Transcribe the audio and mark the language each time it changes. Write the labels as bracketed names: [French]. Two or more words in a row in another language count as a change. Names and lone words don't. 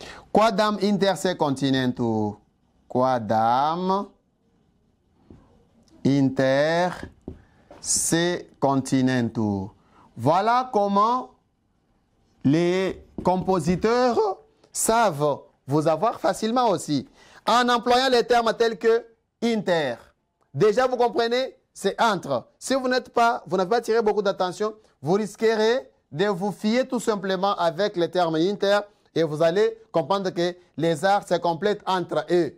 [Latin] Quadam inter se continentur. Quadam inter se continentur. [French] Voilà comment les compositeurs savent vous avoir facilement aussi. En employant les termes tels que inter. Déjà, vous comprenez, c'est entre. Si vous n'avez pas tiré beaucoup d'attention, vous risquerez de vous fier tout simplement avec les termes inter et vous allez comprendre que les arts se complètent entre eux.